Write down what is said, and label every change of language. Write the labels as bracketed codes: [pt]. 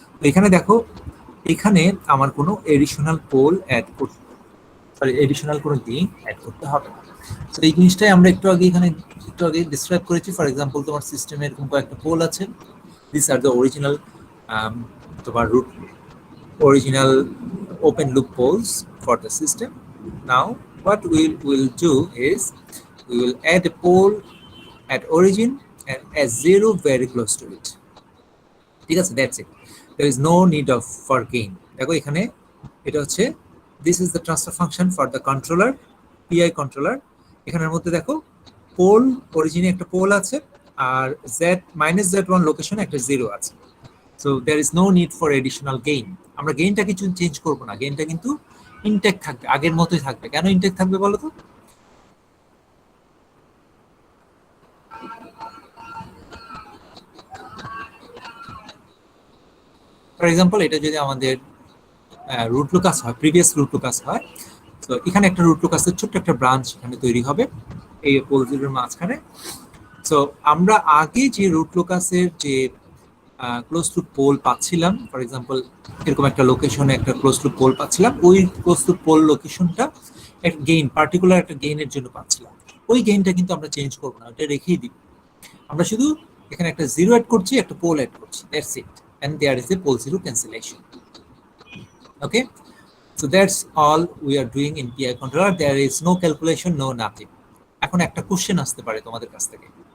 [bn] এখানে দেখো, এখানে আমার কোনো এডিশনাল পোল অ্যাড করতে, এডিশনাল কোনো গেইন অ্যাড করতে হবে না। তো এই জিনিসটাই আমরা একটু আগে ডিসক্রাইব করেছি। ফর এক্সাম্পল, তোমার সিস্টেমে এরকম কয়েকটা পোল আছে, দিস আর দ্য অরিজিনাল তোমার root original open loop polls for the system. [en] Now what we will do is we will add a pole at origin and a zero very close to it. [bn] ঠিক আছে, [en] that's it. There is no need for gain. [bn] দেখো এখানে এটা হচ্ছে [en] this is the transfer function for the controller, PI controller. [bn] এখানের মধ্যে দেখো pole অরিজিনে একটা পোল আছে আর z-z1 লোকেশনে একটা জিরো আছে। [en] So there is no need for additional gain. [bn] আমরা গেইনটা কিছু চেঞ্জ করব না, গেইনটা কিন্তু ইনটেক্ট থাকবে, আগের মতোই থাকবে। কেন ইনটেক্ট থাকবে বলো তো? ফর এক্সাম্পল, এটা যদি আমাদের রুট লোকাস হয়, প্রিভিয়াস রুট লোকাস হয়, তো এখানে একটা রুট লোকাসের ছোট্ট একটা ব্রাঞ্চ এখানে তৈরি হবে এই পোল জিরোর মাঝখানে। সো আমরা আগে যে রুট লোকাসের যে ক্লোজ টু পোল পাচ্ছিলাম, ফর এক্সাম্পল এরকম একটা লোকেশনে একটা ক্লোজ টু পোল পাচ্ছিলাম, ওই ক্লোজ টু পোল লোকেশনটা একটা গেইন, পার্টিকুলার একটা গেইনের জন্য পাচ্ছিলাম, ওই গেইনটা কিন্তু আমরা চেঞ্জ করবো না, ওটা রেখেই দিব। আমরা শুধু এখানে একটা জিরো অ্যাড করছি, একটা পোল অ্যাড করছি, that's it, [en] and there is a pole zero cancellation. Okay, so that's all we are doing in PI controller. There is no calculation, no nothing. [bn] এখন একটা কোশ্চেন আসতে পারে তোমাদের কাছ থেকে।